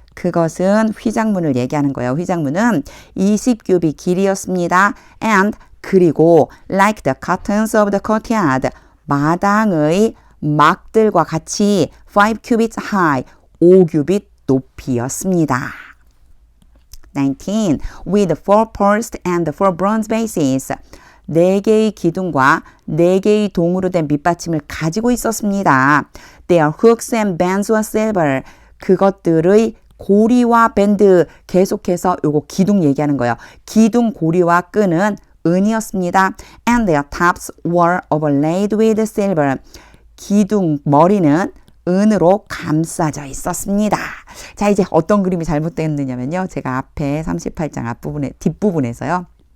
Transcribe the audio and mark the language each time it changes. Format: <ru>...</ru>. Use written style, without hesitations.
<ko>그것은 휘장문을 얘기하는 거예요. 휘장문은 20규빗 길이였습니다.</ko> <en>And</en> <ko>그리고</ko> <en>like the curtains of the courtyard.</en> <ko>마당의 막들과 같이</ko> <en>5 cubits high.</en> <ko>5규빗 높이였습니다. 19.</ko> <en>With 4 posts and 4 bronze bases.</en> <ko>4개의 기둥과 4개의 동으로 된 밑받침을 가지고 있었습니다.</ko> <en>Their hooks and bands were silver.</en> <ko>그것들의 고리와 밴드, 계속해서 요거 기둥 얘기하는 거예요. 기둥 고리와 끈은 은이었습니다.</ko> <en>And their tops were overlaid with silver.</en> <ko>기둥 머리는 은으로 감싸져 있었습니다. 자, 이제 어떤 그림이 잘못됐느냐면요. 제가 앞에 38장 앞부분에, 뒷부분에서요.</ko>